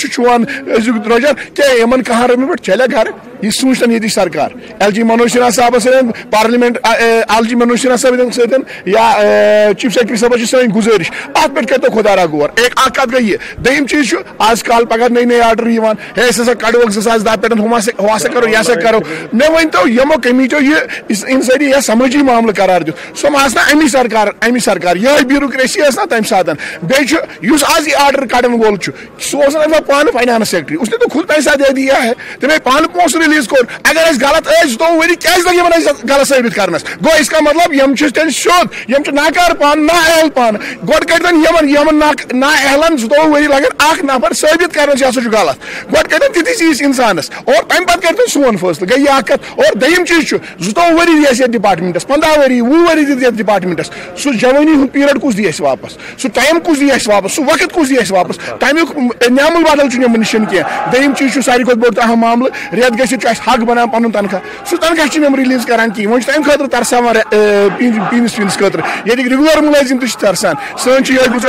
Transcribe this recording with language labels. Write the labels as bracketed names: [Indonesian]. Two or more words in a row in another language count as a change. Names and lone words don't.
[Kashmiri] چھُ چھُوان أزیُک درٛۄجر کیا یمن کاہ رۄپین پٮ۪ٹھ چلے گرٕ یہ سوچتن ییٚتِچ سرکار ایل جی منوج سنہا صاحبس سۭتۍ پارلیمنٹ ایل جی منوج سنہا صٲبن سۭتۍ یا چیف سیکرٹری صٲبس چھِ سٲنۍ گُزٲرِش اتھ پٮ۪ٹھ کٔرۍتو خۄدا را غور اکھ کتھ گٔے یہِ دوٚیِم چیٖز چھُ آز کال پگاہ نٔے آرڈر یِوان ہے أسۍ ہسا کڑوکھ 2010 پٮ۪ٹھ ہُہ ہسا کرو یہِ ہسا کرو مےٚ ؤنۍتو یِمو کمیٹیو یہِ انسٲنی یا سمٲجی معاملہٕ قرار دیُت سۄ ما آسہِ نا امی سرکار یہے بیوروکریسی ٲس نا تمہِ ساتہٕ بیٚیہِ چھُ یُس آز یہِ آرڈر کڑن وول چھُ سُہ اوس نا پانہٕ فاینانس سیکرٹری [Urdu] اس نے تو خود پیسہ دے دیا ہے تمہیں [Kashmiri] پانہٕ پونٛسہٕ ریلیز کوٚر اگر أسۍ غلط ٲسۍ 2 ؤری کیازِ لگہِ یِمن أسۍ غلط ثٲبت کرنس گوٚو [Urdu] اس کا مطلب [Kashmiri] یم چھِ تیٚلہِ سیوٚد یم چھِ ناکار پانہٕ نا اہل پانہٕ گۄڈٕ کٔرۍتن یمن نا اہلن 2 ؤری لگن اکھ نفر ثٲبت کرنس یہ ہسا چھُ غلط گۄڈٕ کٔرۍتن تِتھِس چیٖز انسانس اور تمہِ پتہٕ کٔرۍتن سون فٲصلہٕ گٔے یہِ اکھ کتھ اور دوٚیِم چیٖز چھُ 2 ؤری دی اَسہِ یتھ ڈپارٹمنٹس 15 ؤری 20 ؤری دِتھ یتھ ڈپارٹمنٹس سُہ جوٲنی ہُنٛد پیٖریڈ کُس دی اَسہِ واپس سُہ ٹایم کُس دی اَسہِ واپس سُہ وقت کُس دی اَسہِ واپس تمیُک نعمل بدل چھُنہٕ یِمن نِش کینٛہہ دوٚیِم چیٖز چھُ ساروی کھۄتہٕ بوٚڑ تہٕ اہم معاملہٕ رٮ۪تھ گٔژھِتھ چھُ اَسہِ حق بنان پنُن تنخواہ سُہ تنخواہ چھِنہٕ یِم ریلیٖز کران کِہیٖنۍ وۄنۍ چھُ تمہِ خٲطرٕ ترساوان پیٖنس خٲطرٕ ییٚتِکۍ رِگیولر مُلٲزِم تہِ چھِ ترسان سٲنۍ چھِ یِہوٚے